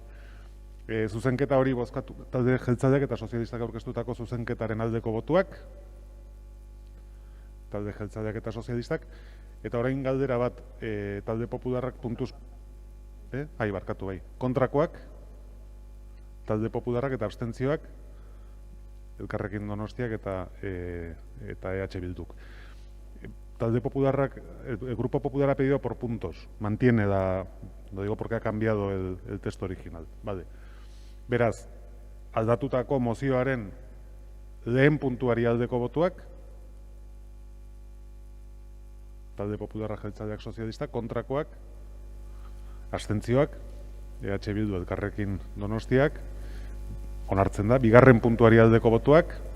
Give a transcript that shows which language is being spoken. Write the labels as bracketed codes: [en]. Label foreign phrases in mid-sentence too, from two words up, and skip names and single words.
[eu] Zuzenketa hori bozkatu, talde jeltzaleak eta sozialistak aurkeztutako zuzenketaren aldeko botuak, talde jeltzaleak eta sozialistak, eta orain galdera bat, talde popularrak puntuz, kontrakoak, talde popularrak eta abstentzioak, Elkarrekin Donostiak eta EH Bilduk. Talde popularrak, [es] el Grupo Popular ha pedido por puntos, mantiene lo digo porque ha cambiado el texto original, vale. [eu] Beraz, aldatutako mozioaren lehen puntuari aldeko botuak, talde popularra, jeltzaleak, sozialistak, kontrakoak, abstentzioak, EH Bildu, Elkarrekin Donostiak, onartzen da, bigarren puntuari aldeko botuak,